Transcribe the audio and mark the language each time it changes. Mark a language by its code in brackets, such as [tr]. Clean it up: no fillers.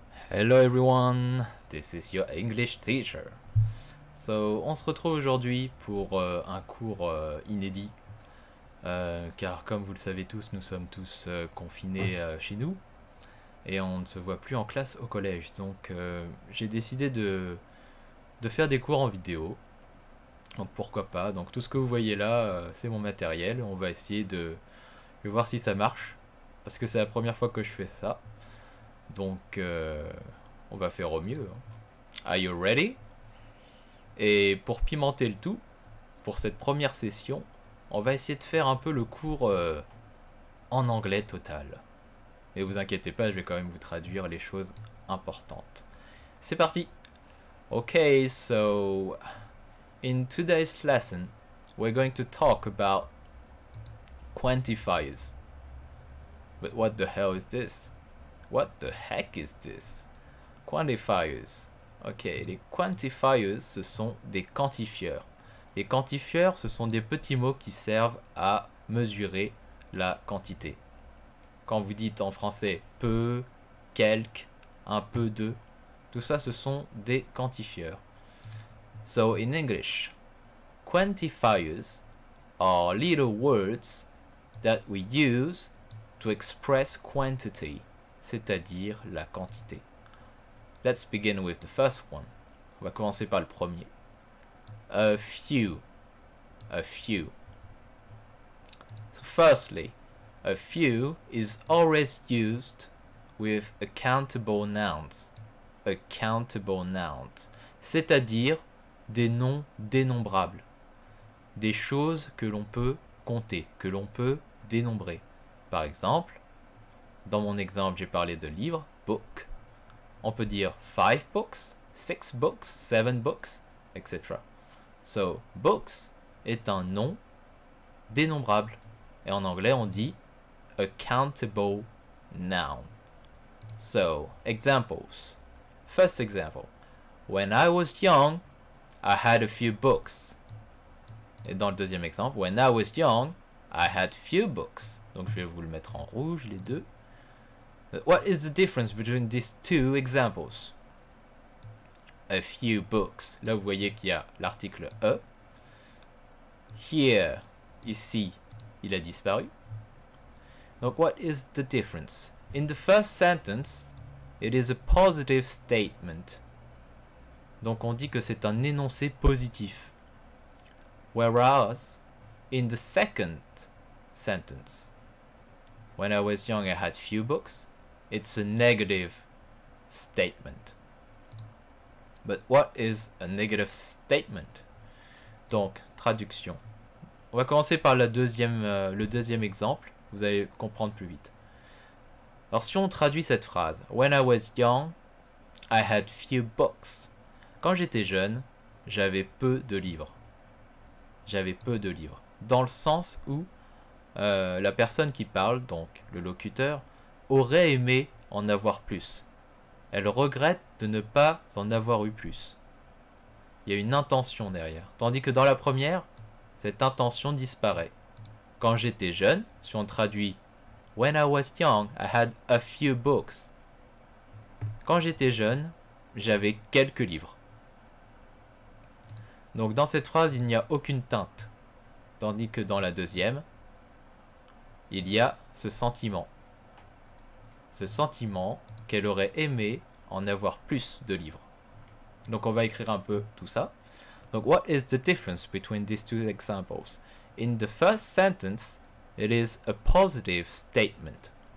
[en] Hello everyone, this is your English teacher. [fr] So, on se retrouve aujourd'hui pour un cours inédit, car comme vous le savez tous, nous sommes tous confinés chez nous et on ne se voit plus en classe au collège. Donc, j'ai décidé de faire des cours en vidéo. Donc, pourquoi pas. Donc, tout ce que vous voyez là, c'est mon matériel. On va essayer de voir si ça marche, parce que c'est la première fois que je fais ça. Donc, on va faire au mieux. [en] Are you ready? [fr] Et pour pimenter le tout, pour cette première session, on va essayer de faire un peu le cours en anglais total. Mais vous inquiétez pas, je vais quand même vous traduire les choses importantes. C'est parti! [en] Okay, so in today's lesson, we're going to talk about quantifiers. But what the hell is this? What the heck is this? Quantifiers. [fr] Ok, les quantifiers, ce sont des quantifieurs. Les quantifieurs, ce sont des petits mots qui servent à mesurer la quantité. Quand vous dites en français peu, quelque, un peu de, tout ça, ce sont des quantifieurs. [en] So in English, quantifiers are little words that we use to express quantity, [fr] c'est-à-dire la quantité. [en] Let's begin with the first one. [fr] On va commencer par le premier. [en] A few. A few. So firstly, a few is always used with accountable nouns. Accountable nouns. [fr] C'est-à-dire des noms dénombrables. Des choses que l'on peut compter, que l'on peut dénombrer. Par exemple, dans mon exemple, j'ai parlé de livres, book. On peut dire 5 books, 6 books, 7 books, etc. So, books est un nom dénombrable. Et en anglais, on dit [en] a countable noun. So, examples. First example. When I was young, I had a few books. [fr] Et dans le deuxième exemple, [en] when I was young, I had few books. [fr] Donc je vais vous le mettre en rouge, les deux. [en] What is the difference between these two examples? A few books. [fr] Là, vous voyez qu'il y a l'article E. Here, ici, il a disparu. [en] Donc, what is the difference? In the first sentence, it is a positive statement. [fr] Donc, on dit que c'est un énoncé positif. [en] Whereas, in the second sentence, when I was young, I had few books. It's a negative statement. But what is a negative statement? [fr] Donc, traduction. On va commencer par le deuxième exemple. Vous allez comprendre plus vite. Alors, si on traduit cette phrase, [en] when I was young, I had few books. [fr] Quand j'étais jeune, j'avais peu de livres. J'avais peu de livres. Dans le sens où la personne qui parle, donc le locuteur, aurait aimé en avoir plus. Elle regrette de ne pas en avoir eu plus. Il y a une intention derrière. Tandis que dans la première, cette intention disparaît. Quand j'étais jeune, si on traduit [en] when I was young, I had a few books. [fr] Quand j'étais jeune, j'avais quelques livres. Donc dans cette phrase, il n'y a aucune teinte. Tandis que dans la deuxième, il y a ce sentiment. Ce sentiment qu'elle aurait aimé en avoir plus de livres. Donc on va écrire un peu tout ça. [en] Donc what is the difference between these two examples? In the first sentence, it is a positive statement.